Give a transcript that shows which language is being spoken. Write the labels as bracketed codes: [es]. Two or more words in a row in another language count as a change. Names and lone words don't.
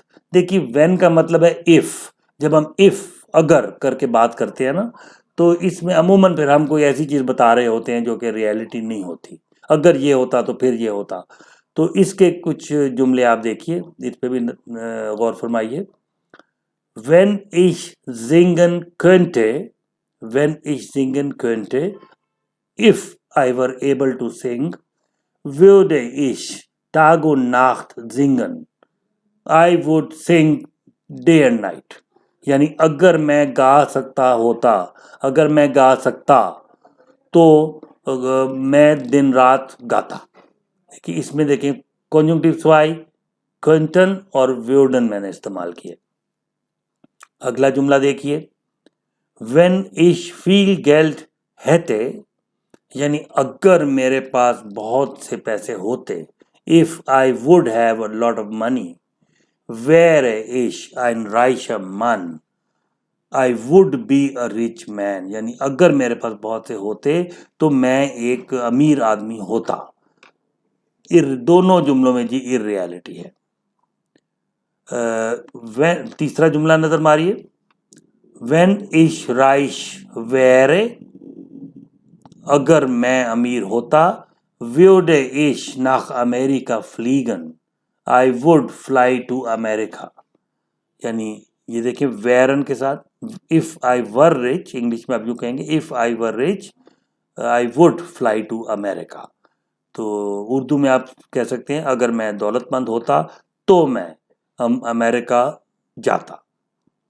[ur] دیکھیے وین کا مطلب ہے اف۔ جب ہم اف اگر کر کے بات کرتے ہیں نا تو اس میں عموماً پھر ہم کوئی ایسی چیز بتا رہے ہوتے ہیں جو کہ ریئلٹی نہیں ہوتی. اگر یہ ہوتا تو پھر یہ ہوتا۔ تو اس کے کچھ جملے آپ دیکھیے، اس پہ بھی غور فرمائیے. [de] Wenn ich singen könnte, wenn ich singen könnte, [en] if I were able to sing, [de] würde ich Tag und Nacht singen. [en] I would sing day and night. [ur] یعنی اگر میں گا سکتا ہوتا، اگر میں گا سکتا تو میں دن رات گاتا. دیکھیے اس میں دیکھیں [de] Konjunktiv zwei [ur] کنٹن اور ویوڈن میں نے استعمال کیے. اگلا جملہ دیکھیے, [de] Wenn ich viel Geld hätte, [ur] یعنی اگر میرے پاس بہت سے پیسے ہوتے, [en] if I would have a lot of money, [de] wäre ich ein reicher Mann, [en] I would be a rich man, [ur] یعنی اگر میرے پاس بہت سے ہوتے تو میں ایک امیر آدمی ہوتا. دونوں جملوں میں جی اِرریئلٹی ہے. تیسرا جملہ نظر ماریے, [de] Wenn ich reich wäre, [ur] اگر میں امیر ہوتا, [de] würde ich nach Amerika fliegen, [en] I would fly to America। [ur] یعنی یہ دیکھیے ویرن کے ساتھ [en] if I were rich, [ur] انگلش میں آپ یوں کہیں گے [en] if I were rich I would fly to America. [ur] تو اردو میں آپ کہہ سکتے ہیں اگر میں دولت مند ہوتا تو میں امریکہ جاتا.